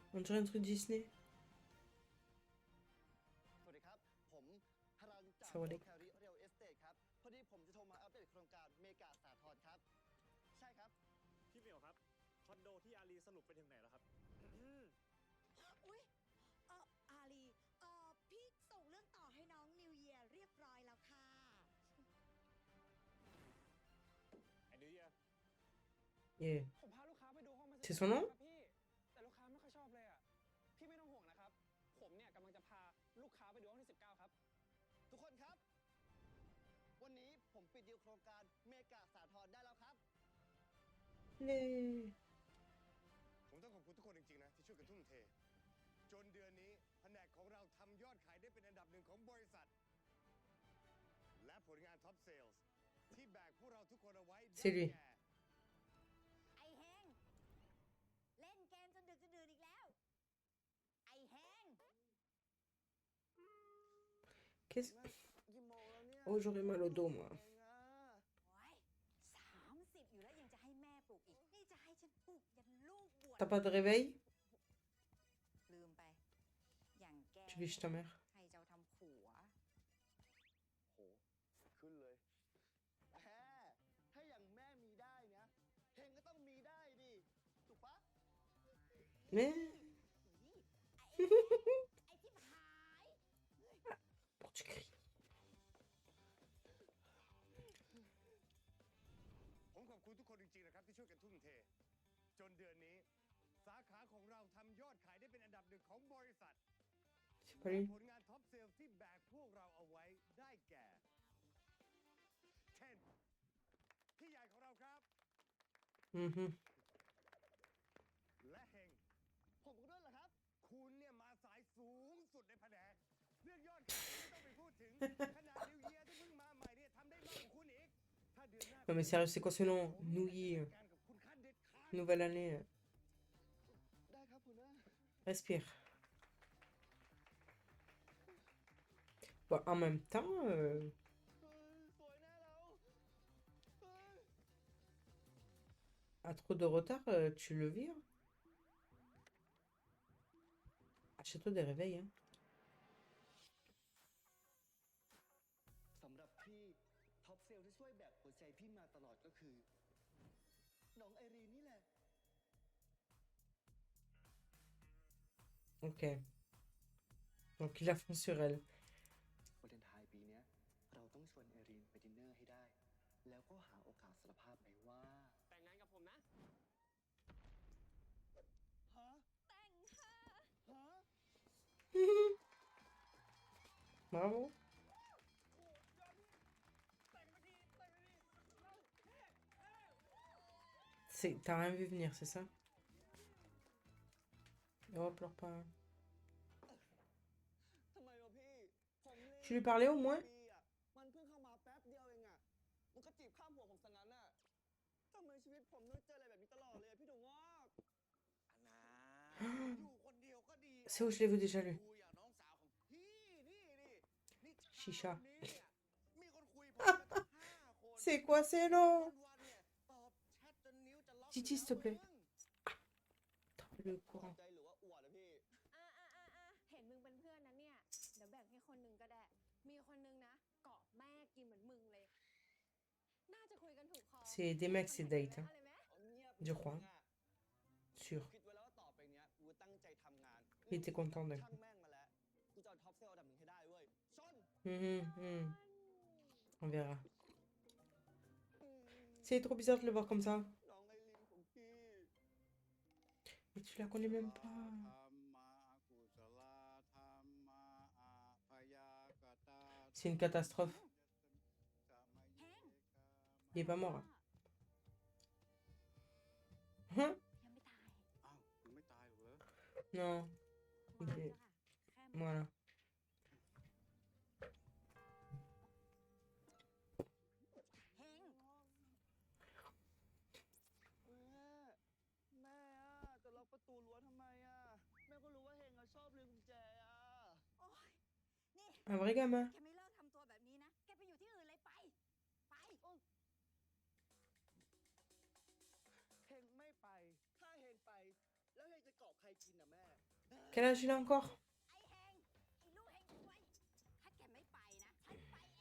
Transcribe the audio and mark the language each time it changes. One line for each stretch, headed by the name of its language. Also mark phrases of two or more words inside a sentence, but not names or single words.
French: On dirait un truc Disney.
Thai: สวัสดีครับ ผมฮารันจาก สวัสดี โอแคริเรียลเอสเตทครับ พอดีผมจะโทรมาอัปเดตโครงการเมกาสาทรครับ ใช่ครับ พี่เหมียวครับ คอนโดที่อารีสรุปไปถึงไหนแล้วครับ อุ๊ยอาลีพี่ส่งเรื่องต่อให้น้องนิวเยียร์เรียบร้อยแล้วค่ะ ไอ้นิวเยีย
English: Yeah.
Thai: ผมพาลูกค้าไปดูห้องมา
French: C'est son nom
Thai: ครับพี่แต่ลูกค้าไม่ค่อยชอบเลยอ่ะพี่ไม่ต้องห่วงนะครับผมเนี่ยกำลังจะพาลูกค้าไปดูห้องที่19ครับ ทุกคนครับ วันนี้ผมปิดดีลโครงการเมกาสาทรได้แล้วครับ
French: Les...
Thai: ผมต้องขอบคุณทุกคนจริงๆนะที่ช่วยกันทุ่มเท จนเดือนนี้แผนกของเราทำยอดขายได้เป็นอันดับหนึ่งของบริษัท และผลงานท็อปเซลส์ที่แบกพวกเราทุกคนเอาไว้ได้
French: C'est lui.
Thai: แก่ ไอแฮงเล่นเกมจนดึกจนดื่นอีกแล้ว ไอแฮง
French: Qu'est-ce...
Thai: กี่โมงแล้วเนี่ย
French: Oh, j'aurais mal au dos, moi.
Thai: เองอะ โอ้ย30อยู่แล้วยังจะให้แม่ปลุกอีก นี่จะให้ฉันปลุกยันลูกบวช
French: T'as pas de réveil?
Thai: ลืมไป อย่างแก
French: Tu vis chez ta mère.
Thai: ใครจะเอาทำผัว โห ขึ้นเลยแพ้ถ้าอย่างแม่มีได้นะเฮงก็ต้องมีได้ดิ ถูกปะ
French: Mais...
Thai: ไอ้ที่หาย
French: Pourquoi tu cries?
Thai: ผมขอบคุณทุกคนจริงๆนะครับที่ช่วยกันทุ่มเท จนเดือนนี้ สาขาของเราทำยอดขายได้เป็นอันดับหนึ่งของบริษัท
French: C'est pas
Thai: และ
French: lui.
Thai: ผลงานท็อปเซลส์ที่แบกพวกเราเอาไว้ได้แก่10พี่ใหญ่ของเราครับ Mhm. และเฮง ผมก็ด้วยเหรอครับ คุณเนี่ยมาสายสูงสุดในแผนกเรื่องยอดขายไม่ต้องไปพูดถึง ขนาดนิวเยียที่เพิ่งมาใหม่เนี่ยทำได้มากกว่าคุณอีก ถ้าเดือนหน้า
French: Non mais sérieux, c'est quoi ce nom? New
Thai: ผมจะ
French: Year.
Thai: จัดการกับคุณขั้นเด็ดขาด
French: Nouvelle année.
Thai: ได้ครับคุณนะ
French: Respire. Bon, en même temps,
Thai: เฮ้ยสวยแน่แล้วเฮ้ย
French: à trop de retard, tu le vires. Achète-toi des réveils, hein.
Thai: สำหรับพี่ท็อปเซลที่ช่วยแบกหัวใจพี่มาตลอดก็คือ น้องไอรีนนี่แหละ
French: Ok. Donc il a fond sur elle.
Thai: วาเลนไทน์ปีเนี้ยเราต้องชวนไอรีนไปดินเนอร์ให้ได้ แล้วก็หาโอกาสสารภาพไปว่า แต่งงานกับผมนะ ฮะ แต่งค่ะ ฮะ
French: Bravo.
Thai: แต่งมาทีแต่งมาทีเราเฮ้
French: T'as rien vu venir, c'est ça? Oh, pleure pas.
Thai: ทำไมวะพี่ ผมเล่น
French: Tu lui parlais au moins?
Thai: ปีอะมันเพิ่งเข้ามาแป๊บเดียวเองอะมันก็จีบข้ามหัวผมซะงั้นอะทำไมชีวิตผมต้องเจออะไรแบบนี้ตลอดเลยอะพี่ถั่วงอกอันนาอยู่คนเดียวก็ดี
French: C'est où je l'ai vu déjà lui?
Thai: คุยอะน้องสาวของพี่นี่นี่
French: Chicha.
Thai: วันนี้เนี่ยมีคนคุยผมมาตั้ง5 คน
French: C'est quoi ces noms?
Thai: วันๆเนี่ยตอบแชทจนนิ้วจะล็อก
French: Titi, s'il te plaît.
Thai: มึง
French: Le
Thai: ขอบ
French: courant.
Thai: ใจหรือว่าอวดอะพี่ เห็นมึงเป็นเพื่อนนะเนี่ย เดี๋ยวแบ่งให้คนหนึงก็ได้ มีคนนึงนะเกาะแม่กินเหมือนมึงเลย น่าจะคุยกันถูกคอ
French: C'est des mecs, c'est date. Hein.
Thai: เอาเลยไหม เอาเงียบ
French: Je crois.
Thai: อะ
French: Sûr.
Thai: คิดไว้แล้วว่าต่อไปเนี้ยกูตั้งใจทำงาน
French: Il était content de.
Thai: ช่างแม่งมาแล้วกูจะเอาท็อปเซลล์อันดับหนึ่งให้ได้เว้ยชน
French: On verra. C'est trop bizarre de le voir comme ça.
Thai: น้องไอรินของพี่
French: Mais tu la connais même pas. C'est une catastrophe. Il est pas mort. Hein?
Thai: ยังไม่ตาย อ้าวยังไม่ตายเหรอ
French: Non. Il est... Voilà.
Thai: เฮง แม่อะจะล็อกประตูรั้วทำไมอะแม่ก็รู้ว่าเฮงอะชอบลืมกุญแจอะ โอ๊ย นี่
French: Un vrai gamin.
Thai: แกไม่เลิกทำตัวแบบนี้นะ แกไปอยู่ที่อื่นเลยไป ไป เฮงไม่ไป ถ้าเฮงไป แล้วเฮงจะเกาะใครกินอะแม่
French: Quel âge il a encore?
Thai: ไอ้เฮง ไอ้ลูกเฮงซวย ถ้าแกไม่ไปนะ ฉันไปเอง